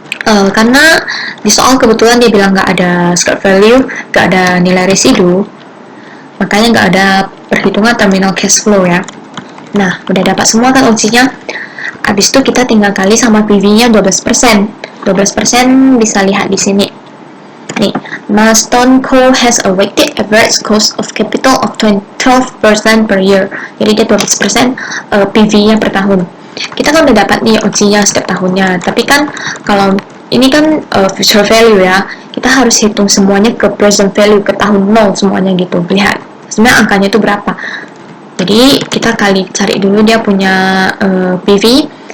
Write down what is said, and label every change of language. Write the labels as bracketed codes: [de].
[id] Karena di soal kebetulan dia bilang nggak ada scrap value, nggak ada nilai residu, makanya nggak ada perhitungan terminal cash flow ya. Nah, udah dapat semua kan OC-nya. Habis itu kita tinggal kali sama PV-nya 12%. 12% bisa lihat di sini. [en] Nih, Milestone Co has a weighted average cost of capital of 12% per year. [id] Jadi dia 12% PV-nya per tahun. Kita kan udah dapat nih OC-nya setiap tahunnya, tapi kan kalau ini kan future value ya, kita harus hitung semuanya ke present value, ke tahun 0 semuanya gitu. Lihat sebenarnya angkanya itu berapa. Jadi kita cari dulu dia punya PV.